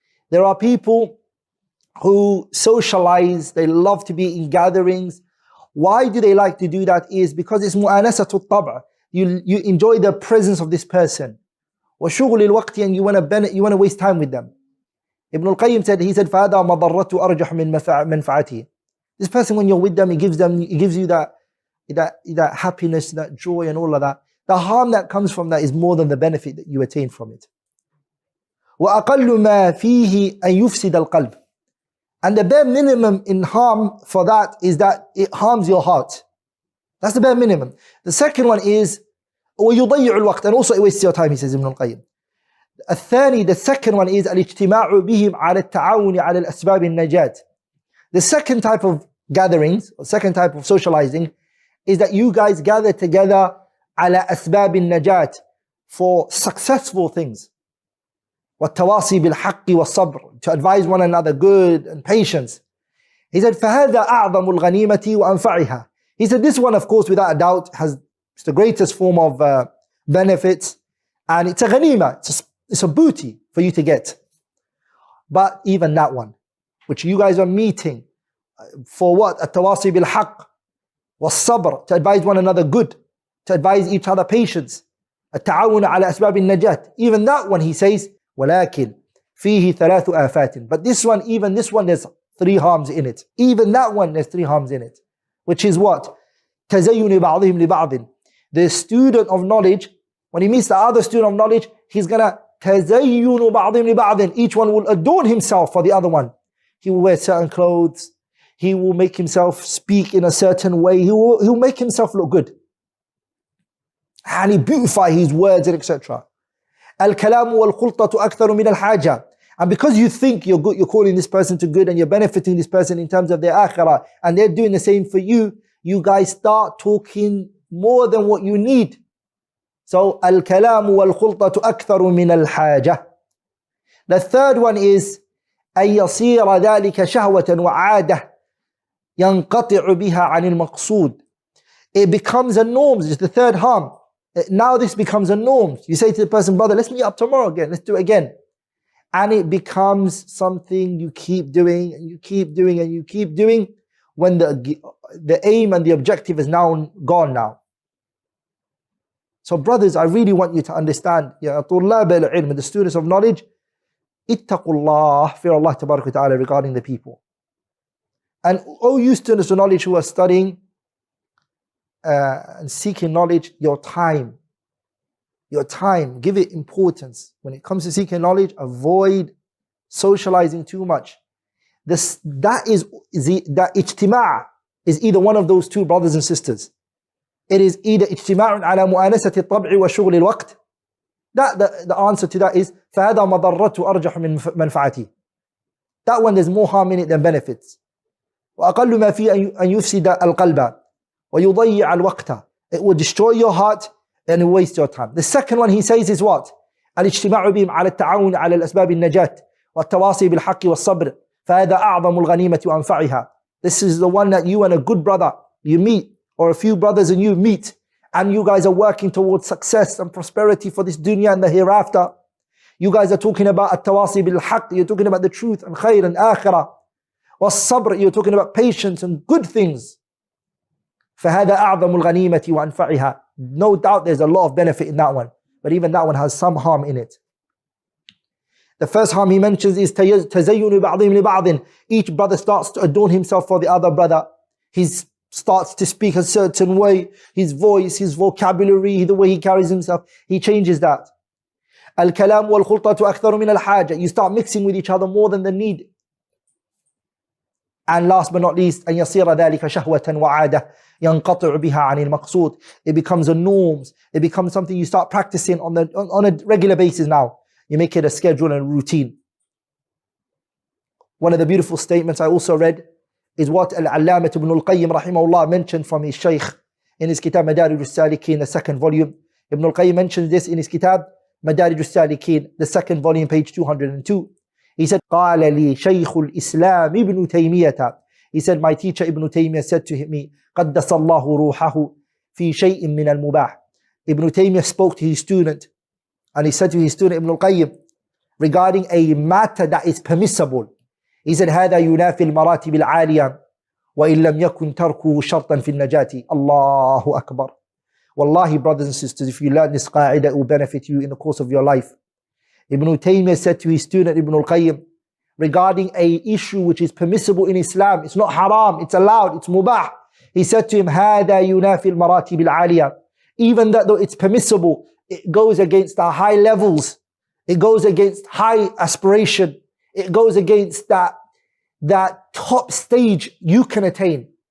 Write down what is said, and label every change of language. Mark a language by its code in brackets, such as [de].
[en] There are people who socialize, they love to be in gatherings. Why do they like to do that? Is because it's [ar] mu'anasatu at-taba'. [en] You enjoy the presence of this person. [ar] وَشُغُلِ الْوَقْتِ, [en] and you want to waste time with them. Ibn al-Qayyim said, [ar] فَهَذَا مَضَرَّةُ أَرْجَحُ مِنْ مَنْفَعَتِهِ. [en] This person, when you're with them, he gives you that happiness, that joy and all of that. The harm that comes from that is more than the benefit that you attain from it. [ar] وَأَقَلُّ مَا فِيهِ أَن يُفْسِدَ الْقَلْبِ. [en] And the bare minimum in harm for that is that it harms your heart. That's the bare minimum. The second one is [ar] وَيُضَيِّعُ الْوَقْتِ, [en] and also it wastes your time, he says Ibn al-Qayyim. The second one is [ar] الاجتماع بهم على التعاون على الأسباب النجاة. [en] The second type of gatherings, or second type of socializing, is that you guys gather together [ar] على أسباب النجاة, [en] for successful things. [ar] والتواصي بالحق والصبر, [en] to advise one another good and patience. He said [ar] فهذا أعظم الغنيمة وأنفعها. [en] He said this one, of course, without a doubt, it's the greatest form of benefits, and it's a ghanima, it's a booty for you to get. But even that one, which you guys are meeting for what? [ar] التواصي بالحق والصبر, [en] to advise one another good, to advise each other patience. [ar] التعاون على أسباب النجاة. [en] Even that one, he says, [ar] ولكن فيه ثلاث آفات. [en] But this one, even this one, there's three harms in it. Even that one, there's three harms in it. Which is what? [ar] تزين بعضهم لبعض. [en] The student of knowledge, when he meets the other student of knowledge, he's gonna [ar] تزين بعضهم لبعض. [en] Each one will adorn himself for the other one. He will wear certain clothes. He will make himself speak in a certain way. He'll make himself look good. And he beautify his words and etc. [ar] الكلام والخلطة أكثر من الحاجة. [en] And because you think you're good, you're calling this person to good and you're benefiting this person in terms of their akhirah, and they're doing the same for you, you guys start talking more than what you need. So [ar] الكلام والخلطة أكثر من الحاجة. [en] The third one is [ar] أن يصير ذلك شهوة وعادة ينقطع بها عن المقصود. [en] It becomes a norm. It's the third harm. Now this becomes a norm. You say to the person, brother, let's meet up tomorrow again. Let's do it again. And it becomes something you keep doing and you keep doing and you keep doing when the aim and the objective is now gone now. So brothers, I really want you to understand, [ar] Ya طلاب العلم, [en] the students of knowledge, ittaqullah, fear Allah tabarak wa ta'ala regarding the people. And all you students of knowledge who are studying and seeking knowledge, your time, give it importance. When it comes to seeking knowledge, avoid socializing too much. That ijtima' is either one of those two, brothers and sisters. It is either [ar] اجتماع على مؤانسة الطبع وشغل الوقت. [en] The answer to that is [ar] فهذا مضرته أرجح من منفعته. [en] That one, there's more harm in it than benefits. [ar] وأقل ما فيه أن يفسد القلب ويضيع الوقت. [en] It will destroy your heart and waste your time. The second one he says is what? [ar] الاجتماع بهم على التعاون على الأسباب النجاة والتواصي بالحق والصبر فهذا أعظم الغنيمة وأنفعها. [en] This is the one that you and a good brother, you meet, or a few brothers and you meet, and you guys are working towards success and prosperity for this dunya and the hereafter. You guys are talking about [ar] at-tawasi bil-haqq, [en] you're talking about the truth and khair and akhirah. Was-sabr, you're talking about patience and good things. [ar] فَهَذَا أَعْظَمُ الْغَنِيمَةِ وَأَنْفَعِهَا. [en] No doubt there's a lot of benefit in that one, but even that one has some harm in it. The first harm he mentions is [ar] تَزَيُّنُ بَعْضِهِمْ لِبَعْضٍ. [en] Each brother starts to adorn himself for the other brother. He starts to speak a certain way, his voice, his vocabulary, the way he carries himself, he changes that. [ar] الكلام والخلطة أكثر من الحاجة. [en] You start mixing with each other more than the need. And last but not least, [ar] أن يصير ذلك شهوة وعادة ينقطع بها عن المقصود. [en] It becomes a norm. It becomes something you start practicing on a regular basis now. You make it a schedule and a routine. One of the beautiful statements I also read is what Al-Allamah ibn al-Qayyim rahimahullah mentioned from his Shaykh in his Kitab Madarij al-Salikin, the second volume. Ibn al-Qayyim mentions this in his Kitab Madarij al-Salikin, the second volume, page 202. He said, [ar] قال لي شيخ الإسلام ابن تيمية. [en] He said, my teacher Ibn Taymiyyah said to me, [ar] قدس الله روحه في شيء من المباح. [en] Ibn Taymiyyah spoke to his student, and he said to his student Ibn al-Qayyim regarding a matter that is permissible. He said, [ar] هذا ينافي المراتب العالية وإن لم يكن تركه شرطا في النجاة. الله أكبر. [en] Wallahi, brothers and sisters, if you learn this qa'idah, it will benefit you in the course of your life. Ibn Taymiyyah said to his student Ibn al-Qayyim regarding a issue which is permissible in Islam, it's not haram, it's allowed, it's mubah. He said to him, [ar] هذا ينافي المراتب العالية. [en] Even that though it's permissible, it goes against the high levels, it goes against high aspiration, it goes against that top stage you can attain.